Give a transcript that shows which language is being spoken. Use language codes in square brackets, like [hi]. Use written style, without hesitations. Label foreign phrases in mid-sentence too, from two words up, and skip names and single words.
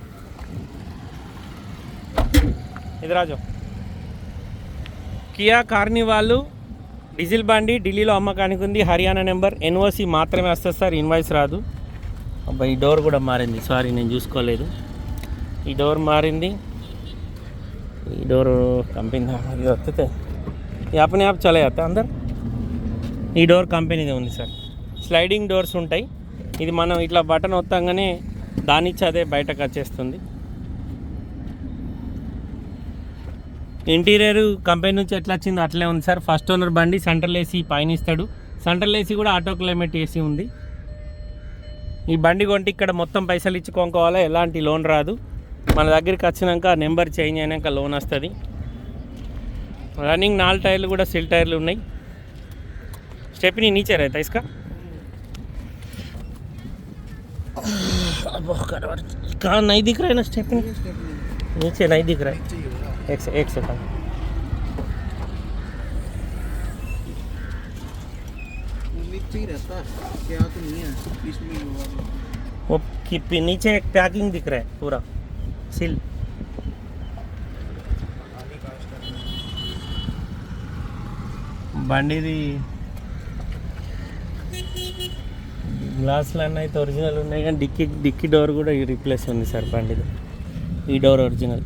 [te] ఇది రాజు కియా కార్నివాల్ డీజిల్ బండి ఢిల్లీలో అమ్మకానికి ఉంది. హర్యానా [en] number NOC [te] మాత్రమే వస్తుంది సార్. ఇన్వాయిస్ రాదు. అబ్బా, ఈ డోర్ కూడా మారింది. సారీ, నేను చూసుకోలేదు. ఈ డోర్ మారింది. ఈ [en] door company [te] వస్తే [hi] अपने आप चले जाता अंदर. [te] ఈ డోర్ కంపెనీదే ఉంది సార్. [en] sliding doors [te] ఉంటాయి. ఇది మనం ఇట్లా బటన్ వత్తంగానే దానిచ్చి అదే బయటకు వచ్చేస్తుంది. [en] interior company [te] నుంచి ఎట్లా వచ్చిందో అట్లే ఉంది సార్. [en] first owner [te] బండి. [en] central AC [te] పైన ఇస్తాడు. [en] central AC [te] కూడా [en] auto climate AC [te] ఉంది. ఈ బండి కొంటే ఇక్కడ మొత్తం పైసలు ఇచ్చి కొనుక్కోవాలి. ఎలాంటి లోన్ రాదు. మన దగ్గరికి వచ్చినాక [en] number change [te] అయినాక లోన్ వస్తుంది. రన్నింగ్ 4 టైర్లు కూడా సిల్ టైర్లు ఉన్నాయి. [hi] स्टेपनी नीचे रहता है इसका. कहाँ नहीं दिख रहा है ना स्टेपनी. नीचे नहीं दिख रहा है. एक सेकंड. वो नीचे एक पैकिंग दिख रहा है पूरा सिल. [te] బండిది గ్లాసులు అన్నీ అయితే ఒరిజినల్ ఉన్నాయి, కానీ డిక్కీ డోర్ కూడా రీప్లేస్ ఉంది సార్ బండిది. ఈ డోర్ ఒరిజినల్.